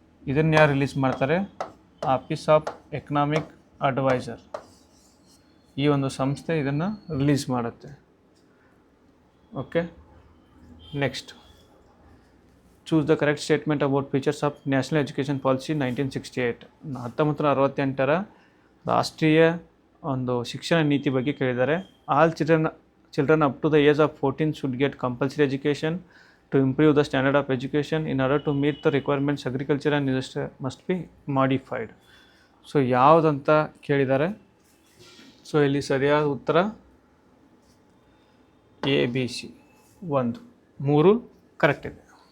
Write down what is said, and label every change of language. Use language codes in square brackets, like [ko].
[kn] ಇದನ್ನು ಯಾರು ರಿಲೀಸ್ ಮಾಡ್ತಾರೆ? ಆಫೀಸ್ ಆಫ್ ಎಕನಾಮಿಕ್ ಅಡ್ವೈಸರ್, ಈ ಒಂದು ಸಂಸ್ಥೆ ಇದನ್ನು ರಿಲೀಸ್ ಮಾಡುತ್ತೆ. [en] Okay, next choose the correct statement about features of national education policy 1968. [kn] 1968 ರಾಷ್ಟ್ರೀಯ ಒಂದು ಶಿಕ್ಷಣ ನೀತಿ ಬಗ್ಗೆ ಕೇಳಿದ್ದಾರೆ. [en] All children up to the age of 14 should get compulsory education to improve the standard of education. In order to meet the requirements, agriculture and industry must be modified. [kn] So ಯಾವುದಂತ ಕೇಳಿದ್ದಾರೆ. So ಇಲ್ಲಿ ಸರಿಯಾದ ಉತ್ತರ ABC 1, 3 correct ಇದೆ.